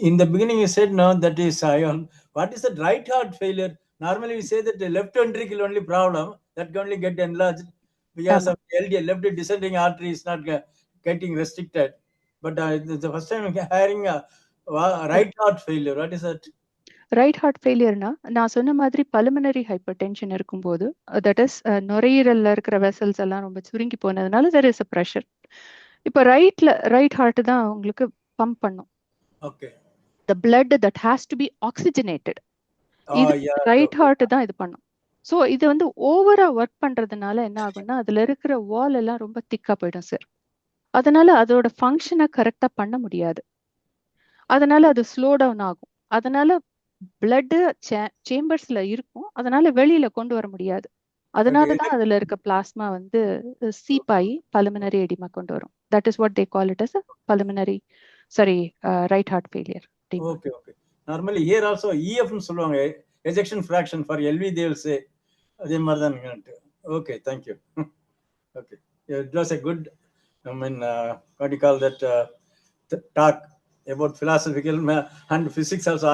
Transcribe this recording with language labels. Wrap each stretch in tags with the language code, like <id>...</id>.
<en>In the beginning, you said no, that is ion. What is that right heart failure? Normally, we say that the left ventricle only problem that can only get enlarged because of LDL, left descending artery is not getting restricted. but it's the first time I'm hearing right heart failure. What is that?</en> <ta>Right heart ஃபெயிலியர்னா நான் சொன்ன மாதிரி pulmonary hyper tension இருக்கும்போது that is நுரையீரல்ல இருக்கிற vessels எல்லாம் ரொம்ப சுருங்கி போனதுனால</ta> <en>There is a pressure.</en> <ta>இப்போ ரைட் ஹார்ட் தான் உங்களுக்கு பம்ப் பண்ணும்.</ta> <en>Okay. The blood that has to be oxygenated.</en> <ta>இது</ta> <en>Yeah.</en> <ta>ரைட் ஹார்ட் தான் இது பண்ணும். ஸோ இது வந்து ஓவரா ஒர்க் பண்றதுனால என்ன ஆகும்னா அதுல இருக்கிற வால் எல்லாம் ரொம்ப திக்கா போயிடும் சார். அதனால அதோட ஃபங்க்ஷனை கரெக்டா பண்ண முடியாது. அதனால அது ஸ்லோ டவுன் ஆகும். அதனால பிளட் சேம்பர்ஸ்ல இருக்கும், அதனால வெளியில கொண்டு வர முடியாது. அதனாலதான் அதுல இருக்க பிளாஸ்மா வந்து சீப்பாயி பல்மனரி எடிமா கொண்டு வரும்.</ta> <en>That is what they call it as pulmonary right heart failure. Okay. Normally here also EF</en> <ta>னு சொல்லுவாங்க,</ta> <en>ejection fraction. For LV they will say</en> <ta>அதே மாதிரி தான்.</ta> <en>Okay, thank you. Okay, it was a good, I mean, what do you call that, talk about philosophical and physics also.</en>